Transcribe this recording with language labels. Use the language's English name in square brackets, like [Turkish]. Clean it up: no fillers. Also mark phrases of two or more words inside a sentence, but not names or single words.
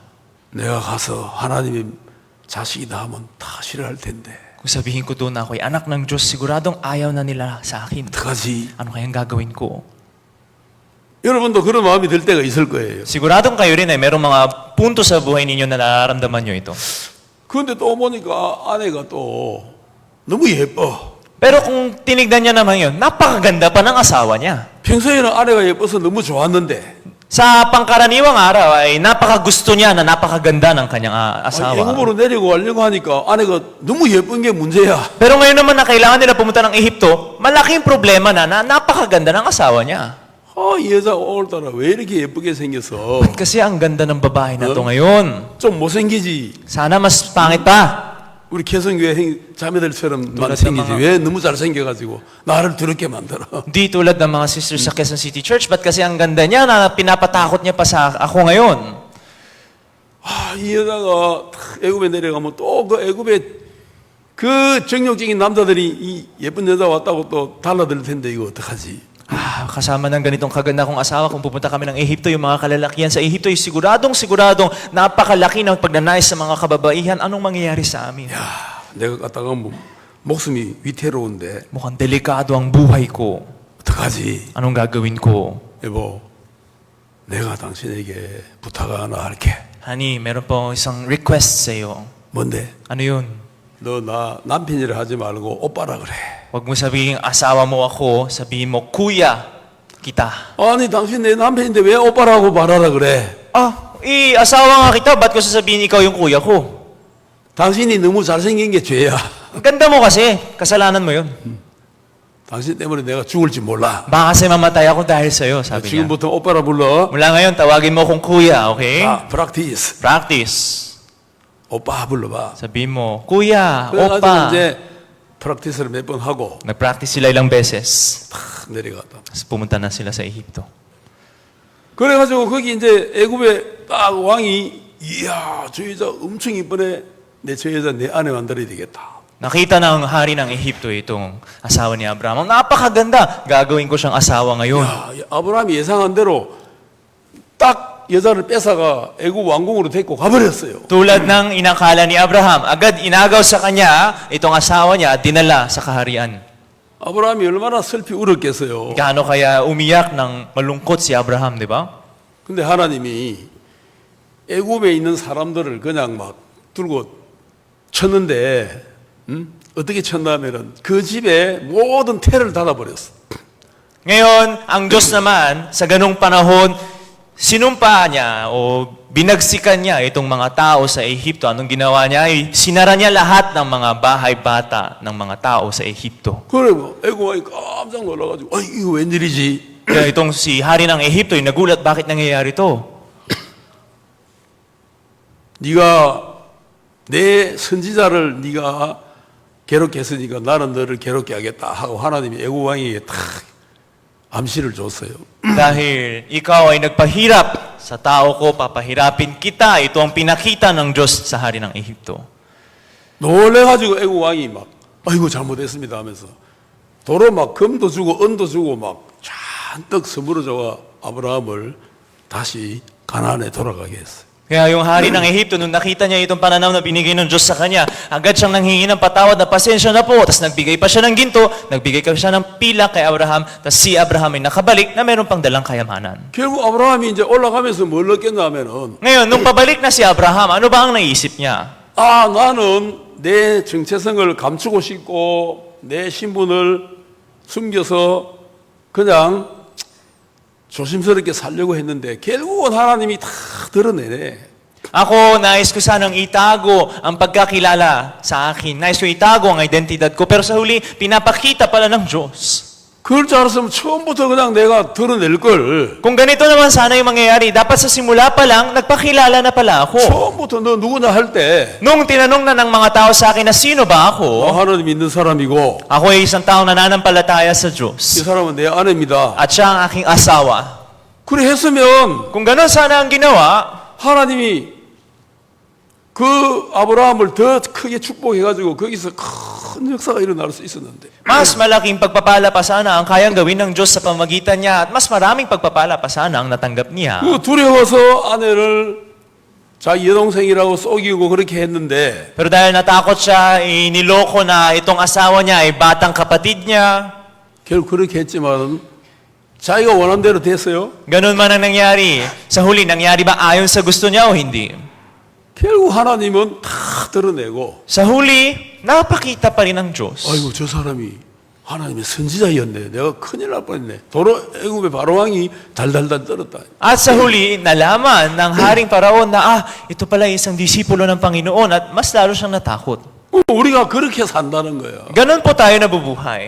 [Korean] 내가 가서 하나님의 자식이다 하면 다 싫어할 텐데 [Filipino] Kung sabihin ko doon na ako ay anak ng Diyos, siguradong ayaw na nila sa akin. [Korean] 어떡하지? [Filipino] Ano kayang gagawin ko? [Korean] 여러분도 그런 마음이 들 때가 있을 거예요. [Filipino] Siguradong kayo rin ay merong mga punto sa buhay ninyo na nararamdaman nyo ito. [Korean] 그런데 또 보니까 아내가 또 너무 예뻐. [Filipino] Pero kung tinignan niya naman yun, napakaganda pa ng asawa niya. [Korean] 평소에는 아내가 예뻐서 너무 좋았는데 [Filipino] Sa pangkaraniwang araw ay napakagusto niya na napakaganda ng kanyang asawa. [Korean] 애굽으로 내리고 가려고 하니까 아내가 너무 예쁜 게 문제야. [Filipino] Pero ngayon naman na kailangan nila pumunta ng Ehipto, malaking problema na napakaganda ng asawa niya. [Korean] 이 여자 오늘따라 왜 이렇게 예쁘게 생겼어? [Filipino] Kasi ang ganda ng babae na to ngayon. [Korean] 좀 못생기지. [Filipino] Sana mas pangit pa. [Korean] 우리 개성교회 자매들처럼만 [Filipino] tulad ng [Korean] 생기지. [Filipino] mga- [Korean] 왜 너무 잘생겨가지고 나를 더럽게 만들어? [Filipino] Di tulad ng mga sisters sa Quezon City Church, ba't kasi ang ganda niya na pinapatakot niya pa sa ako ngayon? [Korean] 이 여자가 애굽에 내려가면 또 그 애굽에 그 정욕적인 남자들이 이 예쁜 여자 왔다고 또 달라들 텐데 이거 어떡하지? [Filipino] Kasama ng ganitong kaganda kong asawa, kung pupunta kami ng Ehipto, yung mga kalalakihan sa Ehipto, ay siguradong napakalaki ng pagnanais sa mga kababaihan. Anong mangyayari sa amin? [Korean] 내가 갔다가 목숨이 위태로운데 [Filipino] Mukhang delikado ang buhay ko. [Korean] 어떡하지? [Filipino] Anong gagawin ko? [Korean] 여보, 내가 당신에게 부탁 하나 할게. [Filipino] Honey, meron po isang request sa iyo. [Korean] 뭔데? [Filipino] Ano yun? [Korean] 너 나 남편이라 하지 말고 오빠라 그래. [Filipino] Huwag mo sabihin asawa mo ako, sabihin mo kuya kita. [Korean] 아니 당신 내 남편인데 왜 오빠라고 말하라 그래? [Filipino] Asawa nga kita, ba't ko sasabihin ikaw yung kuya ko? [Korean] 당신이 너무 잘생긴 게 죄야. [Filipino] Ang ganda mo kasi, kasalanan mo yun. [Korean] 당신 때문에 내가 죽을지 몰라. [Filipino] Baka kasi mamatay ako dahil sa'yo, sabi niya. [Korean] 지금부터 오빠라 불러. [Filipino] Mula ngayon, tawagin mo akong kuya, okay? [Korean] 프락티스. [Filipino] Practice. [Korean] 오빠 불러봐. [Filipino] Sabihin mo, kuya, [Korean] 그래가지고 [Filipino] opa. [Korean] 이제 프락티스를 몇 번 하고 [Filipino] Nag-practice sila ilang beses. [Korean] 탁 내려갔다. [Filipino] Tapos pumunta na sila sa Ehipto. [Korean] 그래가지고 거기 이제 애굽에 딱 왕이 이야 저 여자 엄청 이쁘네. 내 저 여자 내 아내 만들어야 되겠다. [Filipino] Nakita ng hari ng Ehipto itong asawa ni Abraham. Ang napakaganda, gagawin ko siyang asawa ngayon. [Korean] 야, 아브라함이 예상한 대로 딱 여자를 뺏어가 애굽 왕궁으로 데리고 가버렸어요. [Filipino] Tulad ng inakala ni Abraham, agad inagaw sa kanya itong asawa niya at dinala sa kaharian. [Korean] 아브라함이 얼마나 슬피 울었겠어요. [Filipino] Gaano kaya umiyak ng malungkot si Abraham, di ba? [Korean] 근데 하나님이 애굽에 있는 사람들을 그냥 막 들고 쳤는데 어떻게 쳤냐면은 그 집에 모든 태를 닫아버렸어. [Filipino] Ngayon, ang Diyos naman, sa ganong panahon, sinumpa niya o binagsikan niya itong mga tao sa Ehipto. Anong ginawa niya? Ay, sinara niya lahat ng mga bahay bata ng mga tao sa Ehipto. [Korean] 그래 애굽 왕이 깜짝 놀라가지고 이거 웬일이지? [Filipino] Kaya itong si hari ng Ehipto, ay nagulat, bakit nangyayari to? [Korean] 네가 내 선지자를 네가 괴롭게 했으니까 나는 너를 괴롭게 하겠다 하고 하나님이 애굽 왕에게 탁 암시를 줬어요. [Filipino] Dahil ikaw ay nagpahirap sa tao ko, papahirapin kita. Ito ang pinakita ng Diyos sa hari ng Ehipto. [Korean] 놀래가지고 애굽 왕이 막 아이고 잘못했습니다 하면서 도로 막 금도 주고 은도 주고 막 잔뜩 선물을 줘가 아브라함을 다시 가나안에 돌아가게 했어요. [Filipino] Kaya yung hari ng Ehipto, nung nakita niya itong pananaw na binigay ng Diyos sa kanya, agad siyang nanghingi ng patawad na pasensya na po. Tapos nagbigay pa siya ng ginto, nagbigay pa siya ng pila kay Abraham. Tapos si Abraham ay nakabalik na meron pang dalang kayamanan. [Korean] 결국 아브라함이 이제 올라가면서 뭘 느꼈냐면은 [Filipino] Ngayon, nung pabalik na si Abraham, ano ba ang naisip niya? [Korean] 나는 내 정체성을 감추고 싶고 내 신분을 숨겨서 그냥 조심스럽게 살려고 했는데 결국은 하나님이 다 드러내네. [Filipino] Ako, nais ko sanang itago ang pagkakilala sa akin. Nais ko itago ang identidad ko. Pero sa huli, pinapakita pala ng Diyos. [Korean] 그럴 줄 알았으면 처음부터 그냥 내가 드러낼 걸. [Filipino] Kung ganito naman sana yung mangyayari, dapat sa simula pa lang, nagpakilala na pala ako. [Korean] 처음부터 너 누구냐 할 때 [Filipino] Nung tinanong na ng mga tao sa akin na sino ba ako, [Korean] 하나님 믿는 사람이고 [Filipino] ako ay isang taong nananampalataya sa [Korean] 이 [Filipino] Diyos. [Korean] 사람은 내 아내입니다. [Filipino] At siya ang aking asawa. [Korean] 그래 했으면 [Filipino] Kung ganon sana ang ginawa, [Korean] 하나님이 그 아브라함을 더 크게 축복해가지고 거기서 큰 역사가 일어날 수 있었는데 [Filipino] mas malaking pagpapala pa sana ang kayang gawin ng Diyos sa pamagitan niya at mas maraming pagpapala pa sana ang natanggap niya. [Korean] 그 두려워서 아내를 자기 여동생이라고 속이고 그렇게 했는데 [Filipino] Pero dahil natakot siya, niloko na itong asawa niya ay batang kapatid niya. [Korean] 결국 그렇게 했지만 자기가 원한 대로 됐어요. [Filipino] Ganun man ang nangyari. Sa huli, nangyari ba ayon sa gusto niya o hindi? [Korean] 결국 하나님은 다 드러내고 [Filipino] Sa huli, napakita pa rin ng Diyos. [Korean] 아이고 저 사람이 하나님의 선지자였네. 내가 큰일 날 뻔했네. 도로 애굽의 바로왕이 달달달 떨었다. [Filipino] At sa huli, nalaman ng Haring Paraon na, ito pala isang disipulo ng Panginoon at mas lalo siyang natakot. [Korean] 우리가 그렇게 산다는 거야. [Filipino] Ganun po tayo nabubuhay.